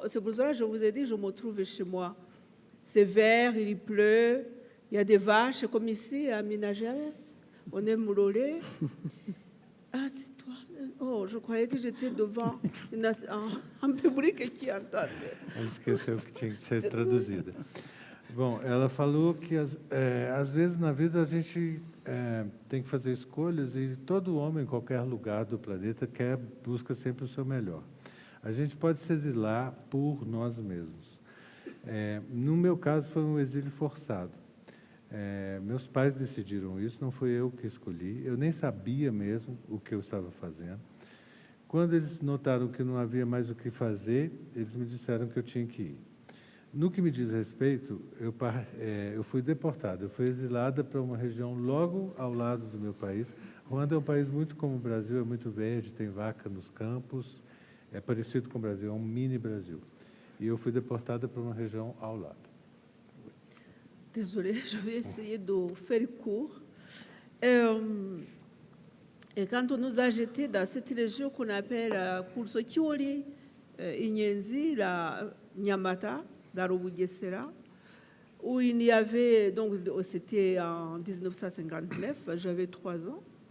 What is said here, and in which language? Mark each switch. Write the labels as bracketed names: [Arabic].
[French] C'est pour ça que je vous ai dit, je me trouve chez moi. C'est vert, il pleut, il y a des vaches, comme ici à Minas Gerais. On aime le lait. Ah, c'est toi. Oh, je croyais que j'étais devant un public qui entendait. [Portuguese] Ela esqueceu que tinha que ser traduzida. Bom, ela falou que às vezes na vida a gente tem que fazer escolhas e todo homem em qualquer lugar do planeta busca sempre o seu melhor. A gente pode se exilar por nós mesmos. No meu caso foi um exílio forçado. Meus pais decidiram isso, não foi eu que escolhi. Eu nem sabia mesmo o que eu estava fazendo. Quando eles notaram que não havia mais o que fazer, eles me disseram que eu tinha que ir. No que me diz respeito, eu fui deportada, eu fui exilada para uma região logo ao lado do meu país. Ruanda é um país muito como o Brasil, é muito verde, tem vaca nos campos, é parecido com o Brasil, é um mini Brasil. E eu fui deportada para uma região ao lado. [French] Désolée, je vais essayer de faire court. Et quand on nous a jetés dans cette région qu'on appelle Kurso Kioli, Inyenzi, la Nyamata, Darobugesera, où il y avait, donc c'était en 1959, j'avais 3 ans.